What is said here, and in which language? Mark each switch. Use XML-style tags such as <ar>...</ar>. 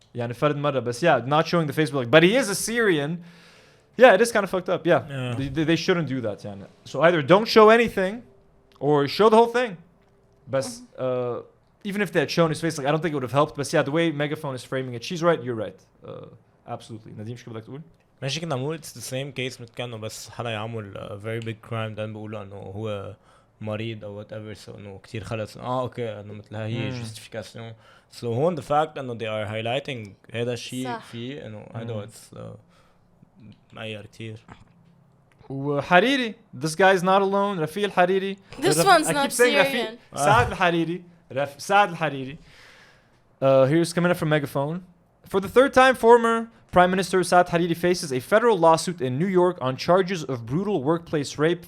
<en>Yeah, not showing the face, but he is a Syrian. Yeah, it is kind of fucked up. Yeah. They shouldn't do that, yeah. So either don't show anything or show the whole thing. But even if they had shown his face, I don't think it would have helped. But yeah, the way Megaphone is framing it, she's right, you're right. Absolutely.</en> <ar>Nadim, شو بدك تقول؟ ماشي كنا نقول</ar> <en>it's the same case</en> <ar>كانه بس حدا يعمل</ar> <en>very big crime</en> <ar>ده بيقولوا انه هو مريض او</ar> <en>whatever, so</en> <ar>انه كتير خلص اوكي انه مثل هي justification.</ar> <en>So</en> <ar>هون</ar> <en>the fact</en> <ar>انه</ar> <en>they are highlighting</en> <ar>هذا الشيء فيه انه هذا</ar> <en>it's</en> <ar>معيار كتير.</ar> <en>وحريري, this guy's not alone. Rafi Hariri. This one's not Syrian. Saad al-Hariri. Saad al-Hariri. Here's coming up from Megaphone. For the third time, former Prime Minister Saad Hariri faces a federal lawsuit in New York on charges of brutal workplace rape.</en>